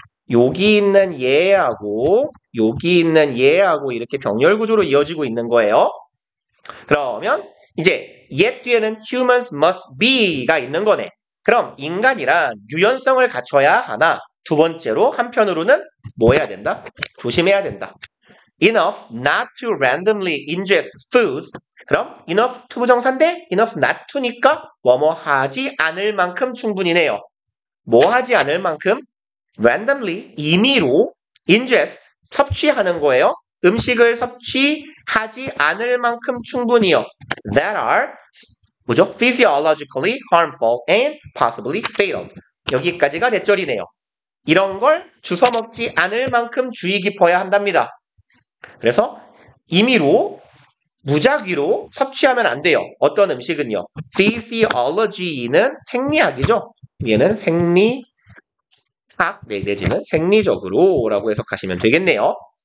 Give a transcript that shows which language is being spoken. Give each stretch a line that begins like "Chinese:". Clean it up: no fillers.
Korean: 여기 있는 얘하고 여기 있는 얘하고 이렇게 병렬 구조로 이어지고 있는 거예요. 그러면 이제 얘 뒤에는
English: humans must be
Korean: 가 있는 거네. 그럼 인간이란 유연성을 갖춰야 하나? 두 번째로 한편으로는 뭐 해야 된다? 조심해야 된다.
English: Enough not to randomly ingest foods.
Korean: 그럼 enough 투부정사인데
English: enough not to
Korean: 니까 뭐뭐 하지 않을 만큼 충분히네요. 뭐 하지 않을 만큼? randomly 임의로 ingest 섭취하는 거예요. 음식을 섭취하지 않을 만큼 충분히요.
English: That are
Korean: 뭐죠?
English: physiologically harmful and possibly fatal.
Korean: 여기까지가 넷절이네요. 이런 걸 주워 먹지 않을 만큼 주의 깊어야 한답니다. 그래서 임의로 무작위로 섭취하면 안 돼요. 어떤 음식은요. physiology는 생리학이죠. 얘는 생리학 내지는 생리적으로라고 해석하시면 되겠네요.